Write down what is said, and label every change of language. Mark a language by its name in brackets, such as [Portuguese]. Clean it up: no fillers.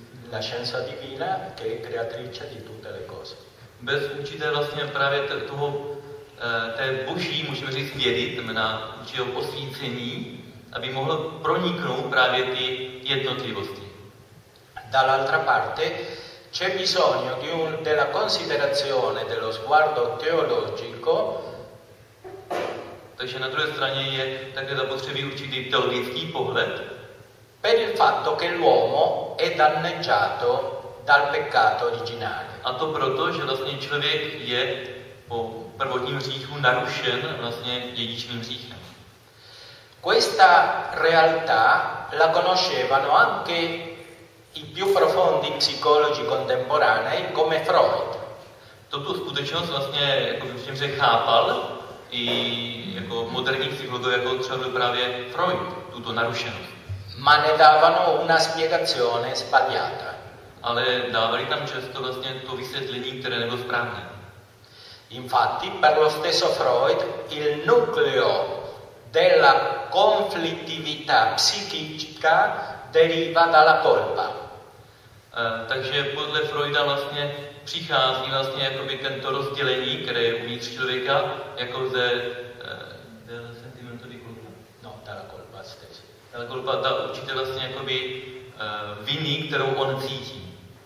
[Italian] La scienza divina che è creatrice di tutte le cose. [Czech] Bez určité vlastně právě toho té boží, můžeme říct, vědy, znamená určitého osvícení, aby mohlo proniknout právě ty jednotlivosti. [Italian] Dall'altra parte c'è bisogno di della considerazione dello sguardo teologico. [Czech] Takže na druhé straně je také zapotřebí určitý teologický pohled. [Italian] Per il fatto che l'uomo è danneggiato dal peccato originale. [Czech] A to proto, že vlastně člověk je po prvotním hříchu narušen vlastně dědičným hříchem. [Italian] Questa realtà la conoscevano anche i più profondi psicologi contemporanei come Freud. [Czech] Toto skutečnost vlastně jako všem se chápal i jako moderní psychologové, jako třeba právě Freud, tuto narušenost. [Italian] Ma ne davano una spiegazione sbagliata. [Czech] Ale dávali tam často vlastně to vysvětlení, které nebylo správné. [Italian] Infatti, per lo stesso Freud, il nucleo della conflittività psichica deriva dalla colpa. [Czech] Takže podle Freuda vlastně přichází vlastně jakoby tento rozdělení, které je uvnitř člověka, jako ze [Italian] del sentimento di colpa. No, dalla colpa stessa. Dalla colpa, [Czech] ta určitě vlastně jakoby viny, kterou on cítí.